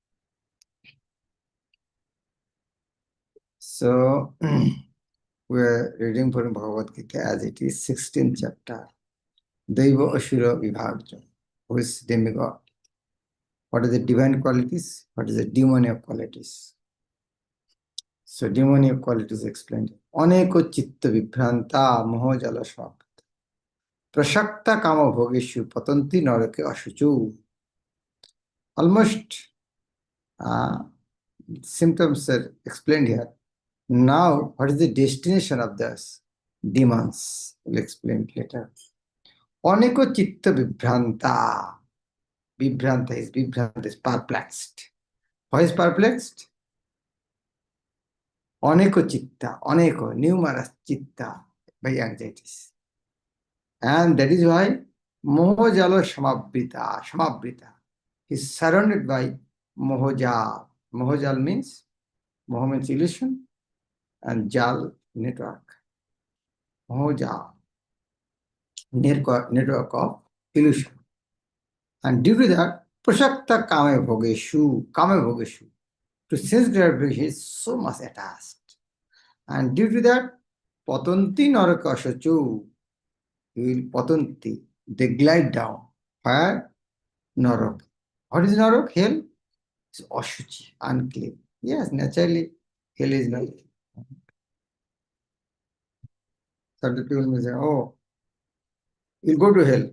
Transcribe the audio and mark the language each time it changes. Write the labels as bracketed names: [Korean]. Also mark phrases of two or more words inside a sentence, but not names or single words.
[English] So, we are reading from Bhagavad Gita as it is, 16th chapter. [Sanskrit] Daiva Ashura Vibhagya, [English] who is demigod. What are the divine qualities? What is the demonic qualities? So, demonic qualities explained. [Sanskrit] Aneko chitta vibhranta mohojala svapta. Prashakta kama bhogeshu patanti narake ashuchu. [English] Almost symptoms are explained here. Now, what is the destination of this? Demons. We'll explain it later. [Sanskrit] Aneko chitta vibhranta. [English] Vibhranta is perplexed. Why is perplexed? [Sanskrit] Aneko chitta, aneko, numerous chitta, [English] by anxieties. And that is why [Sanskrit] mohojalo shamabhrita. [English] He is surrounded by mohojal. Mohojal means, moho means illusion, and jal, network. Mohojal, network of illusion. And due to that, [Sanskrit] prashakta kame bhogeshu, [English] to sense gratification is so much attached. And due to that, [Sanskrit] patanti naraka ashuchu, patanti, [English] they glide down. Where? Narak. What is Narak? Hell? It's ashuchi, unclean. Yes, naturally, hell is not. Certain people may say, oh, you'll go to hell.